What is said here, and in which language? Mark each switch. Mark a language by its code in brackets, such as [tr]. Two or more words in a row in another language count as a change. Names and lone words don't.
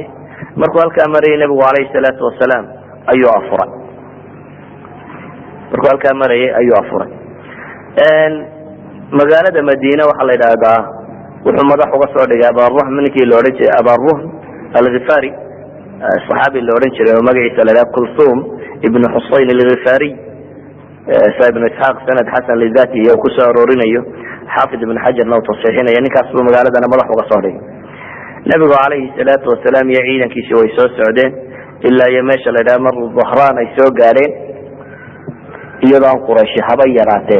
[so] markuu halkaa marayay nabigu [ar] عليه الصلاة والسلام [so] ayuu afuray. markuu halkaa marayay ayuu afuray. magaalada Madiina waxaa la yidhaahdaa wuxuu madax uga soo dhigay abaruhm, ninkii la odhan jiray abaruhm alghifari, [ar] صحابي اللي [so] oran jiray oo magaciisa la yiraahdo Kulthum ibn Husayn al-Ghifari. ibn Ishaq [ar] سند حسن لذاته [so] iyo ku soo arorinayo Hafid ibn Hajar noo tasxiixinaya ninkaas oo magaaladana madax uga soo dhigay. nabigu [ar] عليه الصلاة والسلام [so] iyo ciidankiisa way soo socdeen ilaa iyo meesha la yiraahdo Marru Dhahraan ay soo gaareen iyadoo Quraysh haba yaraatee.